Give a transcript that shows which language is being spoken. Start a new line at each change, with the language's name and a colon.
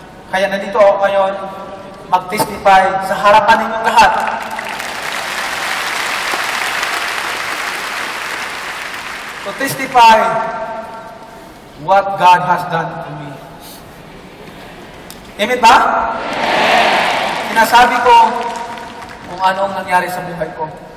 Filipino: Kaya nandito ako ngayon, mag-testify sa harapan ninyong lahat.
English: To testify what God has done to me.
Filipino: Amen ba? Sinasabi ko kung ano ang nangyari sa buhay ko.